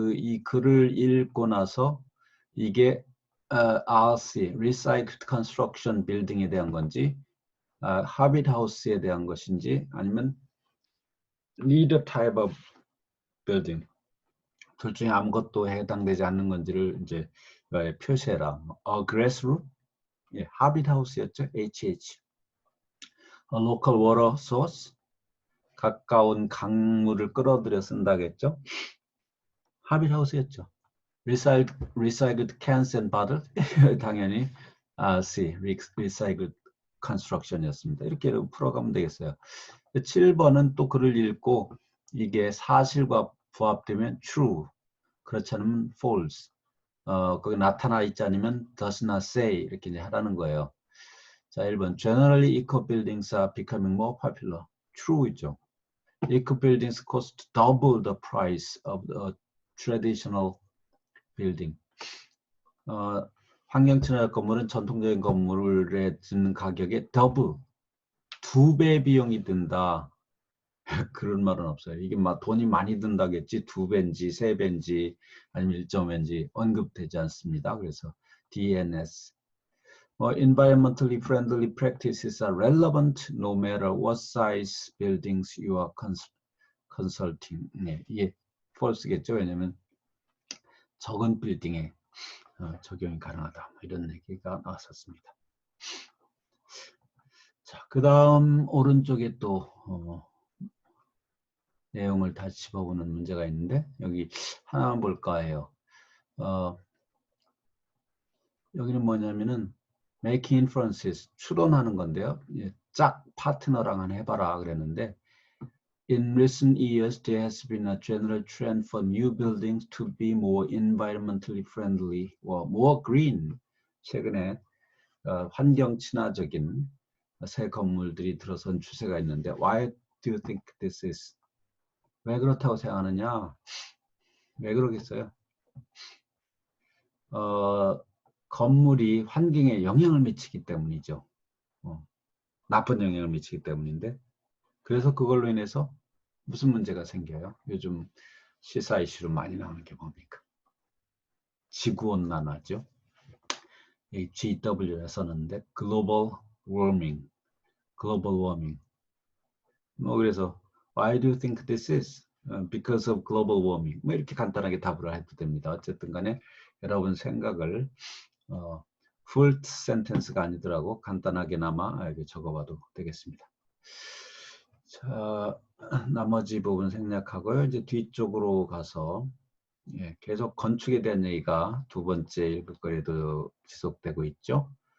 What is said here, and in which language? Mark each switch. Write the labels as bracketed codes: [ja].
[ko] 이 글을 읽고 나서 이게 RC, Recycled Construction Building에 대한 건지 Hobbit House에 대한 것인지 아니면 [en] Neither type of building [ko] 둘 중에 아무것도 해당되지 않는 건지를 이제 표시해라. Grass roof, Hobbit House였죠. HH. [en] A local water source, [ko] 가까운 강물을 끌어들여 쓴다겠죠. Hobbit House였죠. [en] Recycled cans and bottles, [ko] 당연히 C, Recycled Construction이었습니다. 이렇게 풀어가면 되겠어요. 7번은 또 글을 읽고 이게 사실과 부합되면 true, 그렇지 않으면 false. 거기 나타나 있지 않으면 [en] does not say [ko] 이렇게 이제 하라는 거예요. 자, 1번 [en] Generally eco buildings are becoming more popular. true [ko] 있죠. [en] Eco buildings cost double the price of the traditional building. [ko] 환경 친화적 건물은 전통적인 건물에 드는 가격의 double, 2배 비용이 든다. 그런 말은 없어요. 이게 막 돈이 많이 든다겠지 2배인지 3배인지 아니면 1.5배인지 언급되지 않습니다. 그래서 DNS. [en] Environmentally friendly practices are relevant no matter what size buildings you are consulting. [ko] 네, 이게 false겠죠. 왜냐면 적은 빌딩에 적용이 가능하다. 이런 얘기가 나왔었습니다. 자, 그 다음 오른쪽에 또 내용을 다시 짚어보는 문제가 있는데 여기 하나만 볼까 해요. 여기는 뭐냐면은 making inferences, 추론하는 건데요. 짝 파트너랑 하나 해봐라 그랬는데 [en] In recent years, there has been a general trend for new buildings to be more environmentally friendly or more green. [ko] 최근에 환경 친화적인 새 건물들이 들어선 추세가 있는데 [en] Why do you think this is? [ko] 왜 그렇다고 생각하느냐? 왜 그러겠어요? 건물이 환경에 영향을 미치기 때문이죠. 나쁜 영향을 미치기 때문인데 그래서 그걸로 인해서 무슨 문제가 생겨요? 요즘 시사 이슈로 많이 나오는 게 뭡니까? 지구온난화죠. 이 GW에 썼는데 글로벌 워밍, 글로벌 워밍. 뭐 그래서 [en] Why do you think this is? Because of global warming. [ko] 뭐 이렇게 간단하게 답을 해도 됩니다. 어쨌든 간에 여러분 생각을 full sentence가 아니더라고 간단하게나마 이렇게 적어봐도 되겠습니다. 자, 나머지 부분 생략하고요. 이제 뒤쪽으로 가서 계속 건축에 대한 얘기가 두 번째 읽을거리도 지속되고 있죠.